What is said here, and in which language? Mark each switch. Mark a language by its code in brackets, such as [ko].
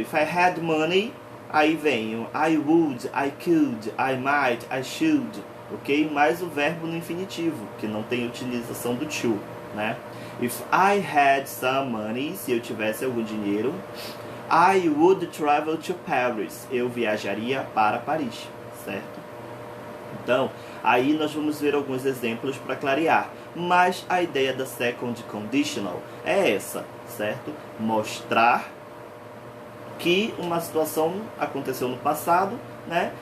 [en] If I had money, [pt] aí vem o [en] I would, I could, I might, I should. Ok? [pt] Mais o verbo no infinitivo, que não tem utilização do to, né? [en] If I had some money, [pt] se eu tivesse algum dinheiro, [en] I would travel to Paris. [pt] Eu viajaria para Paris, certo? Então, aí nós vamos ver alguns exemplos para clarear. Mas a ideia da second conditional é essa, certo? Mostrar que uma situação aconteceu no passado, né?